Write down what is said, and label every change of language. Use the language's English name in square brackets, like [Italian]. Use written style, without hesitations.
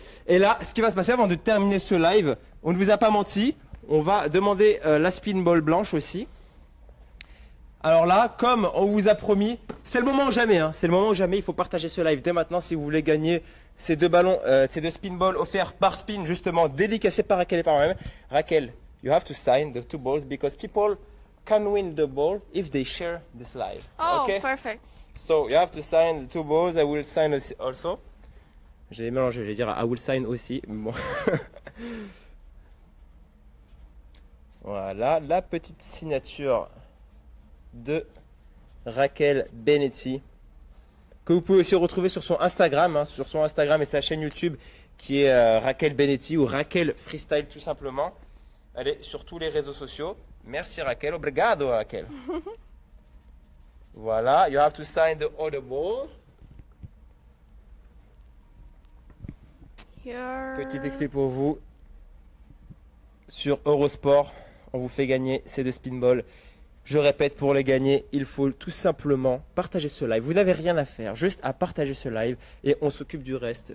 [French] Et là, ce qui va se passer avant de terminer ce live, on ne vous a pas menti. On va demander la spin ball blanche aussi. Alors là, comme on vous a promis, c'est le moment ou jamais. Hein, c'est le moment ou jamais. Il faut partager ce live dès maintenant si vous voulez gagner ces deux ballons, ces deux spin balls offerts par Spin, justement dédicacés par Raquel et par moi-même. [English] Raquel, you have to sign the two balls because people can win the ball if they share this live. Oh, Okay? perfect. So you have to sign the two balls. I will sign also. [French] J'ai mélangé, je vais dire [English] I will sign [French] aussi. Bon. Voilà, la petite signature de Raquel Benetti, que vous pouvez aussi retrouver sur son Instagram, sur son Instagram et sa chaîne YouTube qui est Raquel Benetti ou Raquel Freestyle tout simplement. Elle est sur tous les réseaux sociaux. Merci Raquel, obrigado Raquel. [English] Voilà, you have to sign the other ball. Here. [French] Petit extrait pour vous sur Eurosport. On vous fait gagner ces deux spin balls. Je répète, pour les gagner, il faut tout simplement partager ce live. Vous n'avez rien à faire, juste à partager ce live et on s'occupe du reste.